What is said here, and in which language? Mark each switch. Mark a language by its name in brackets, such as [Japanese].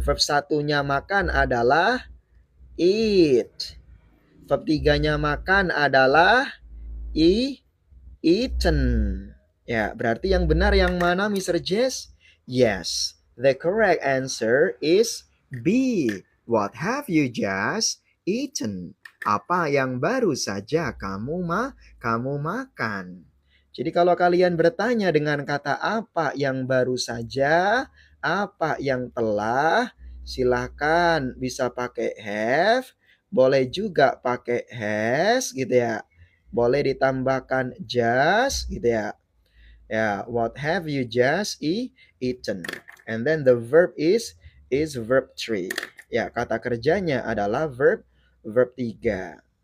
[Indonesian] Verb satunya makan adalah eat. Verb 3-nya makan adalah eaten. Ya, berarti yang benar yang mana, Mr. Jess? [English] Yes, the correct answer is B. What have you just eaten? [Indonesian] Apa yang baru saja kamu makan? Jadi kalau kalian bertanya dengan kata apa yang baru saja, apa yang telah, silakan bisa pakai have, boleh juga pakai has gitu ya. Boleh ditambahkan just gitu ya. [English] Ya, what have you just eaten? And then the verb is verb 3. [Indonesian] Ya, kata kerjanya adalah verb 3.